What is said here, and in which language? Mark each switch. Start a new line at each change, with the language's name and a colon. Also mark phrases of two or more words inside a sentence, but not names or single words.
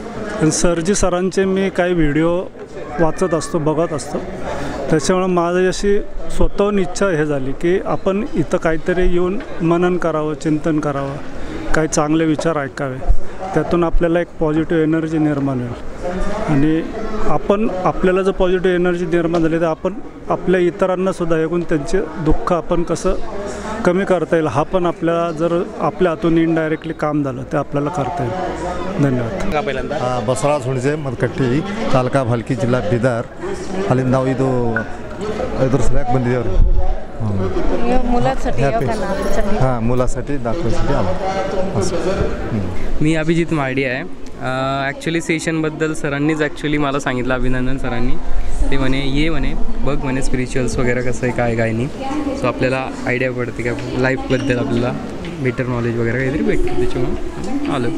Marathi: आणि सरांचे मी काही व्हिडिओ वाचत असतो, बघत असतो, त्याच्यामुळं माझी अशी स्वतःहून इच्छा हे झाली की आपण इथं काहीतरी येऊन मनन करावं, चिंतन करावं, काही चांगले विचार ऐकावे, त्यातून आपल्याला एक
English: positive energy
Marathi: निर्माण होईल. आणि आपल्याला जर
English: positive energy
Marathi: निर्माण झाली तर आपण आपल्या इतरांनासुद्धा ऐकून त्यांचे दुःख आपण कसं कमी करता येईल हा पण आपल्याला जर आपल्या हातून इनडायरेक्टली काम झालं ते आपल्याला करता येईल. धन्यवाद.
Kannada: बसवराज ಹುಣಸೆ ಮದಕಟ್ಟಿ ತಾಲೂಕಾ ಭಾಲ್ಕಿ ಜಿಲ್ಲಾ ಬೀದರ್. ಅಲ್ಲಿಂದ ನಾವು ಇದ್ರ ಸಲಕ್ಕೆ ಬಂದಿದ್ದೇವೆ
Marathi: मुलासाठी दाखवण्यासाठी आलो. मी अभिजित मारडी आहे. ॲक्च्युली सेशनबद्दल सरांनीच ॲक्च्युली मला सांगितलं, अभिनंदन सरांनी. ते म्हणे बघ म्हणे स्पिरिच्युअल्स वगैरे कसं आहे काय नाही, सो आपल्याला आयडिया पडते का लाईफबद्दल आपल्याला
English: better knowledge
Marathi: वगैरे काहीतरी भेटतं, त्याच्यामुळे आलो.